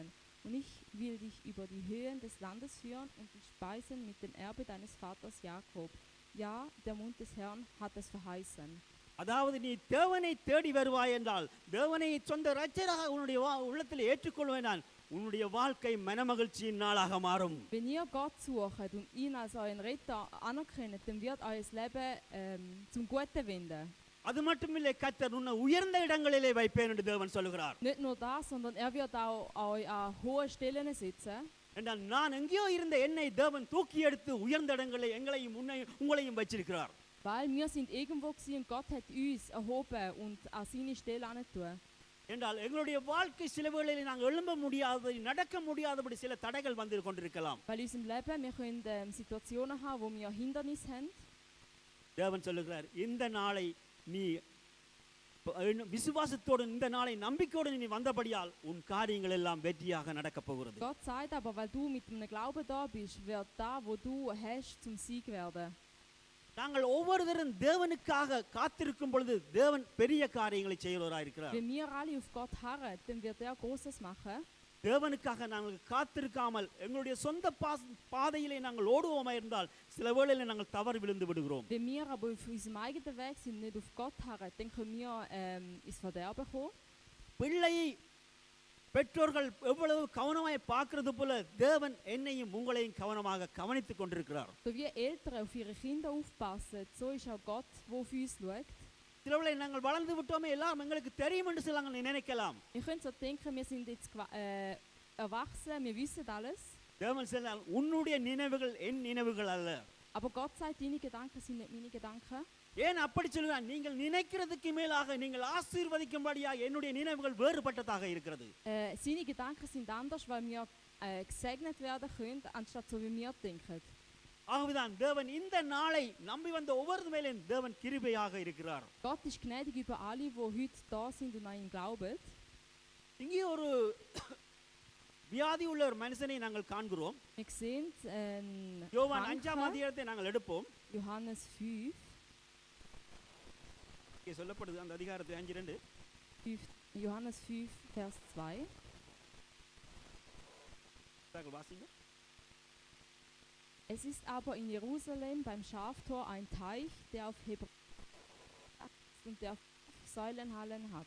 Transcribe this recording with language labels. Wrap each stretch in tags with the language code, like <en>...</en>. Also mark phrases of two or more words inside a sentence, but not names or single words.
<de>Und ich will dich über die Höhen des Landes führen und dich speisen mit dem Erbe deines Vaters Jakob. Ja, der Mund des Herrn hat es verheißen.</de> <ta>அதாவது நீ தேவனை தேடி வருவாய் என்றால் தேவனை சொந்த இரட்சகராக உன்னுடைய உள்ளத்தில் ஏற்றுக்கொள்வேனால் உன்னுடைய வாழ்க்கை மனமகிழ்ச்சியின் நாளாக மாறும்.</ta> <de>Wenn ihr Gott sucht und ihn als euren Retter anerkennt, dann wird euer Leben zum Guten wenden.</de> <ta>அது மட்டுமில்லை, கர்த்தர் உன்னை உயர்ந்த இடங்களிலே வைப்பேன் என்று தேவன் சொல்கிறார்.</ta> <de>Nicht nur das, sondern er wird auch euch an hohe Stellen setzen.</de> <ta>என்றால் நான் எங்கேயோ இருந்த என்னை தேவன் தூக்கி எடுத்து உயர்ந்த இடங்களை எங்களையும் உங்களையும் வச்சிருக்கிறார்.</ta> <de>Weil wir sind irgendwo gewesen und Gott hat uns erhoben und an seine Stelle angetan.</de> <ta>என்றால் எங்களுடைய வாழ்க்கை சில வேளைகளில் நாங்கள் எழும்ப முடியாதபடி நடக்க முடியாதபடி சில தடைகள் வந்து கொண்டிருக்கலாம்.</ta> <de>Weil in unserem Leben wir können Situationen haben, wo wir Hindernisse haben.</de> <ta>தேவன் சொல்லுகிறார், இந்த நாளை நீ விசுவாசத்தோடு இந்த நாளை நம்பிக்கையோடு நீ வந்தபடியால் உன் காரியங்கள் எல்லாம் வெற்றியாக நடக்க போகிறது.</ta> <de>Gott sagt aber, weil du mit einem Glauben da bist, wird da, wo du hast, zum Sieg werden.</de> <ta>நாங்கள் ஒவ்வொருவரும் தேவனுக்காக காத்திருக்கும் பொழுது தேவன் பெரிய காரியங்களை செய்கிறவராக இருக்கிறார்.</ta> <de>Wenn wir alle auf Gott harren, dann wird er Großes machen.</de> <ta>தேவனுக்காக நாங்கள் காத்திருக்காமல் எங்களுடைய சொந்த பாதையிலே நாங்கள் ஓடுவோமா இருந்தால் சில வேளையில் நாங்கள் தவறு விழுந்து விடுகிறோம்.</ta> <de>Wenn wir aber auf unserem eigenen Weg sind, nicht auf Gott harren, dann können wir ins Verderben kommen.</de> <ta>பிள்ளையை பெற்றோர்கள் எவ்வளவு கவனமாய் பார்க்கிறது போல தேவன் என்னையும் உங்களையும் கவனமாக கவனித்துக் கொண்டிருக்கிறார்.</ta> <de>So wie Eltern auf ihre Kinder aufpassen, so ist auch Gott, der auf uns schaut.</de> <ta>சிலவளை நாங்கள் வளர்ந்து விட்டோமே எல்லாம் எங்களுக்கு தெரியும் என்று சில நினைக்கலாம்.</ta> <de>Ihr könnt so denken, wir sind jetzt erwachsen, wir wissen alles.</de> <ta>தேவன் சொன்னார், உன்னுடைய நினைவுகள் என் நினைவுகள் அல்ல.</ta> <de>Aber Gott sagt, deine Gedanken sind nicht meine Gedanken.</de> <ta>ஏன் அப்படி சொல்லுவார்? நீங்கள் நினைக்கிறதுக்கு மேலாக நீங்கள் ஆசீர்வதிக்கும்படியாக என்னுடைய நினைவுகள் வேறுபட்டதாக இருக்கிறது.</ta> <de>Seine Gedanken sind anders, weil wir gesegnet werden können, anstatt so wie wir denken.</de> <ta>ஆகவேதான் தேவன் இந்த நாளை நம்பி வந்த ஒவ்வொரு மேலும் தேவன் கிருபையாக இருக்கிறார்.</ta> <de>Gott ist gnädig über alle, die heute da sind und an ihn glauben.</de> <ta>இங்கே ஒரு வியாதி உள்ள ஒரு மனுஷனை நாங்கள் காண்கிறோம்.</ta> <de>Wir sehen</de> <ta>யோவான் 5ஆம் அதிகாரத்தை நாங்கள் எடுப்போம்.</ta> <de>Johannes 5.</de> <ta>இங்கே சொல்லப்படுது அந்த அதிகாரத்தை 5:2.</ta> <de>Johannes 5, Vers 2.</de> <ta>வாசிங்க.</ta> <de>Es ist aber in Jerusalem beim Schaftor ein Teich, der auf und der Säulenhallen hat.</de>